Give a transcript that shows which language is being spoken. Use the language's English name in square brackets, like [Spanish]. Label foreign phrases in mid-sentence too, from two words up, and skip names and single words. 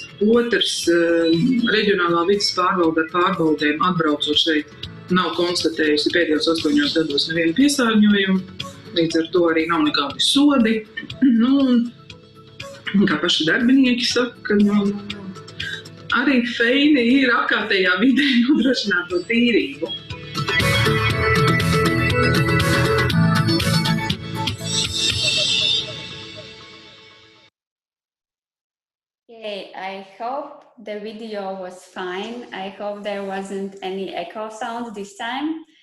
[Latvian] Otrs, reģionālā vides pārvalde ar pārbaudēm atbraucot šeit nav konstatējusi pēdējos 8 gados nevienu piesārņojumu, līdz ar to arī nav nekādi sodi. Kā paši darbinieki saka, arī feini ir apkārtējā vidē nodrošināt to tīrību. [English] Okay, I hope the video was fine. I hope there wasn't any echo sounds this time.